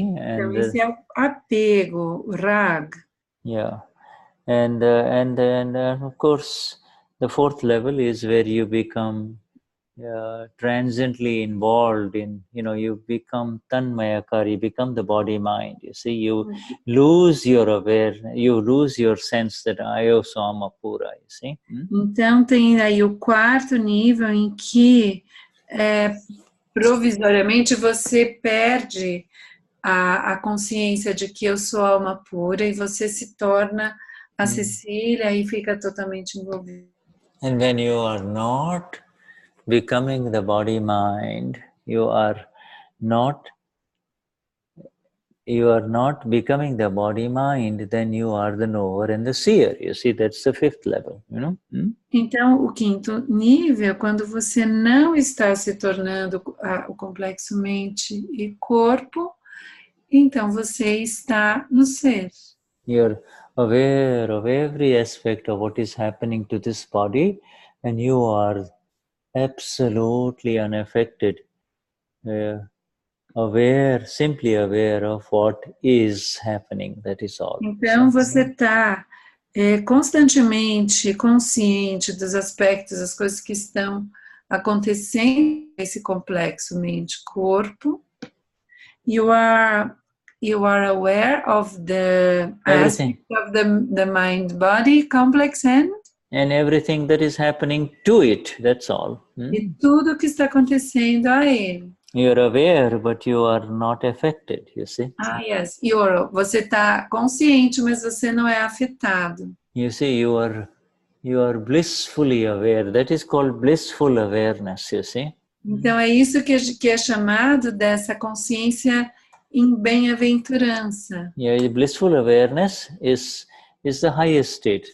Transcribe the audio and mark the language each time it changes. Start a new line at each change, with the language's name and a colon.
Portuguese: Então, esse é o apego, o rag.
English: Yeah, and then of course the 4th level is where you become transiently involved in, you become tanmayakar, you become the body mind, you see, you lose your awareness, you lose your sense that I also am a pura, you see.
Portuguese: Então tem aí o 4º nível em que provisoriamente você perde a consciência de que eu sou alma pura e você se torna a Cecília e fica totalmente envolvido.
English: And when you are not becoming the body mind, you are not becoming the body mind, then you are the knower and the seer. You see, that's the 5th level,
Portuguese: Então, o 5º nível, quando você não está se tornando o complexo mente e corpo, então você está no ser.
English: You're aware of every aspect of what is happening to this body, and you are absolutely unaffected, simply aware of what is happening, that is all.
Portuguese: Então você está constantemente consciente dos aspectos, das coisas que estão acontecendo nesse complexo mente-corpo.
English: You are aware of the aspect of the mind-body complex and everything that is happening to it, that's all.
Portuguese: E tudo que está acontecendo a ele.
English: You're aware, but you are not affected, you see. Yes.
Portuguese: Você está consciente, mas você não é afetado.
English: You see, you are blissfully aware. That is called blissful awareness, you see.
Portuguese: Então é isso que é chamado dessa consciência em bem-aventurança.
English: Yeah, blissful awareness is the highest state.